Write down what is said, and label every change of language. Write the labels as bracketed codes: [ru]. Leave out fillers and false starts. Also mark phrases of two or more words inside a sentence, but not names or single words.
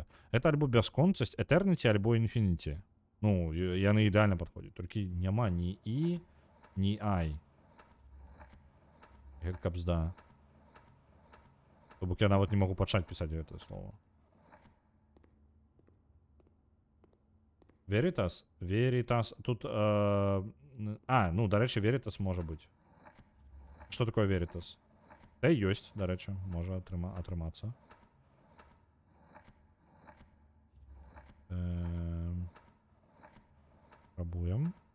[be] Это альбо бясконцасць, Eternity альбо Infinity. Ну, яны ідэальна падходзяць. Толькі няма ні І, ні Ай. Гэта кабзда. То бок я нават не магу пачаць пісаць гэта слово. [uk] Veritas? Veritas. Тут... ну, до речі, Veritas може бути. Що таке Veritas? Та й ёсць, до речі, може атрымацца. [ru] Пробуем.